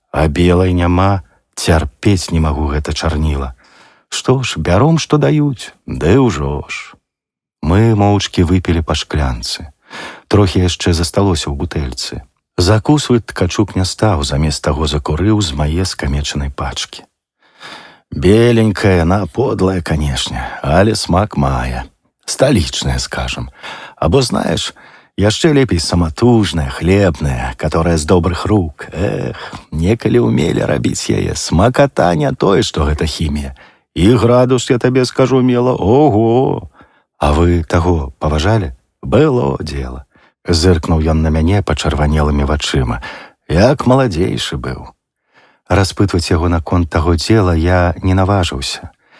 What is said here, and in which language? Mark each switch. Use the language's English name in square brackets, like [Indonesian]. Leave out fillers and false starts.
[Belarusian] А белай няма, цярпець не магу гэта чарніла. Што ж, бяром, што даюць, ды ўжо ж. Мы моўчкі выпілі па шклянцы. Трохі яшчэ засталося ў бутэльцы. Закусваць Ткачук не стаў, замест таго закурыў з мае скамечанай пачкі. Беленькая, [Russian] она подлая, канешне, [Belarusian] але смак мае. Столичная, скажем. Або, знаешь, яшчэ лепей саматужная, хлебная, [Russian] которая [Belarusian] з добрых рук. Эх, некалі умелі рабіць яе. Смаката не тое, што гэта хімія. І градус, я табе скажу, мела, ого! А вы таго паважалі? [Russian] Было дело. [Belarusian] Зыркнуў ён на мяне пачырванелымі вачыма. Як маладзейшы быў. Распытваць яго наконт таго дзела я не наважыўся.